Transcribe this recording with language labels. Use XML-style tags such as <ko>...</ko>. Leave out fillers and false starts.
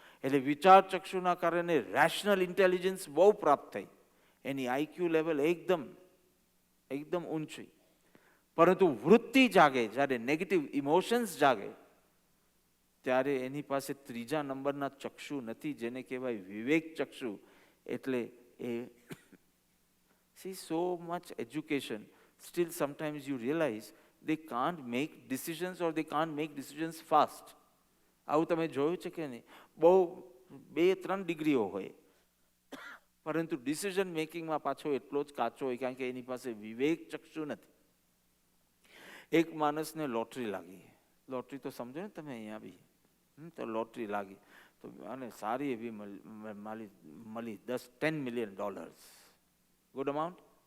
<gu>એટલે વિચાર ચક્ષુના કારણે રેશનલ ઇન્ટેલિજન્સ બહુ પ્રાપ્ત થઈ, એની આઈક્યુ લેવલ એકદમ ઊંચી. પરંતુ વૃત્તિ જાગે, જ્યારે નેગેટિવ ઇમોશન્સ જાગે, ત્યારે એની પાસે ત્રીજા નંબરના ચક્ષુ નથી, જેને કહેવાય વિવેક ચક્ષુ. એટલે એ</gu> <en>see so much education, still sometimes you realize they can't make decisions or they can't make decisions fast.</en> <gu>આવું તમે જોયું છે કે નહીં? બહુ 2-3 ડિગ્રીઓ હોય, પરંતુ ડિસિઝન મેકિંગમાં પાછો એટલો જ કાચો હોય, કારણ કે એની પાસે વિવેક ચક્ષુ નથી. એક માણસને લોટરી લાગી, લોટરી તો સમજો ને તમે, અહીંયા બી તો લોટરી લાગી, તો અને સારી એવી મળી $10 million,</gu> <en>Good amount.</en>